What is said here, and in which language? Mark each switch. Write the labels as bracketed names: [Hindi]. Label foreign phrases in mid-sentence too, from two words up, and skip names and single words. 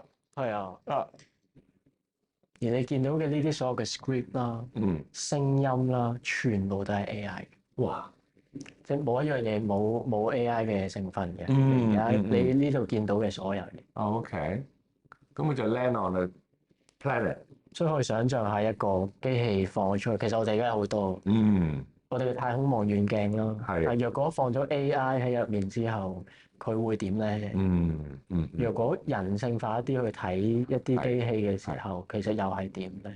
[Cantonese] 係啊。而你見到嘅呢啲所有嘅 script 啦、聲音啦，全部都係 AI。哇！即係冇一樣嘢冇 AI 嘅成分嘅。而家你呢度見到嘅所有嘢。 OK。咁佢就 [English] land on the planet。 [Cantonese] 所以可以想像下一個機器放咗出去，其實我哋而家有好多。我哋嘅太空望遠鏡咯。係。但若果放咗 AI 喺入面之後，佢會點咧？若果人性化一啲去睇一啲機器嘅時候，其實又係點咧？